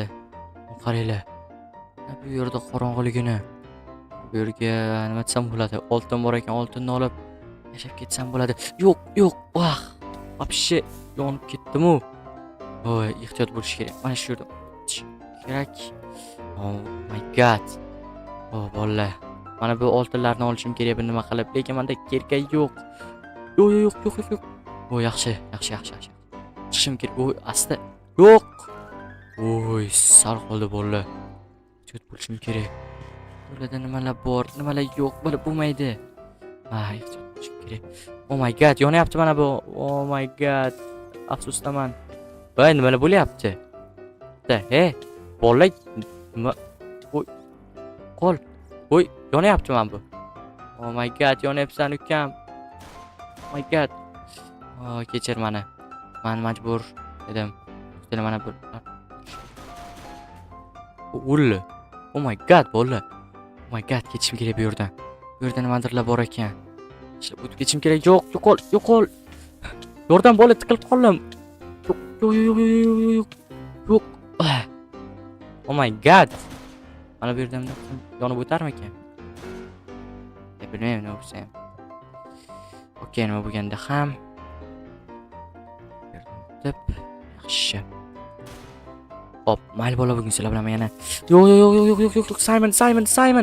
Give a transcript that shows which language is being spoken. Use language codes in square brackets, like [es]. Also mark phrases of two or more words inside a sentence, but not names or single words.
[uz] Qaranglar. Bu yerda qorong'iligini. Bu yerga nima desam bo'ladi? Oltin bor ekan, oltinni olib yashab ketsam bo'ladi. Yo'q. Вообще yonib ketdim-ku. Voy, ehtiyot bo'lish kerak. Mana shu yerda kerak. [en] Oh my god. [uz] Bolalar. Mana bu oltinlarni olishim kerak, bu nima qilib, lekin menda kerka yo'q. Yo'q. Yaxshi. Chiqishim kerak. Asta. Yo'q. Sal qoldi bolalar. Ehtiyot bo'lishim kerak. Bularda nimalar bor, nimalar yo'q, bilib bo'lmaydi. Ehtiyot bo'lishim kerak. [en] Oh my god, [uz] yonyapti mana bu. [en] Oh my god. [uz] Afsusdaman. Voy, nimalar bo'lyapti? Bolalar, nima? Qol. Yonyapti mana bu. [en] Oh my god, [uz] yonyapsan ukam. [en] Oh my god. [uz] Kechir meni. Men majbur edim. Mana mana bir. [en] Oh my god, bolalar. Oh my god, [uz] ketishim kerak bu yerdan. Bu yerda nimadirlar bor ekan. Ishlab o'tib ketishim kerak. Yo'qol. Yordam, bola, tiqilib qoldim. Yo'q. [en] Oh my god. [uz] Mana bu yerdan yonib o'tarmikan? Bilmayman nima bo'lsa ham. Okey, nima bo'lganda ham. Deb yaxshi. Hop, mayli bola, bugun sizlar bilan yana. Yo'q, Simon.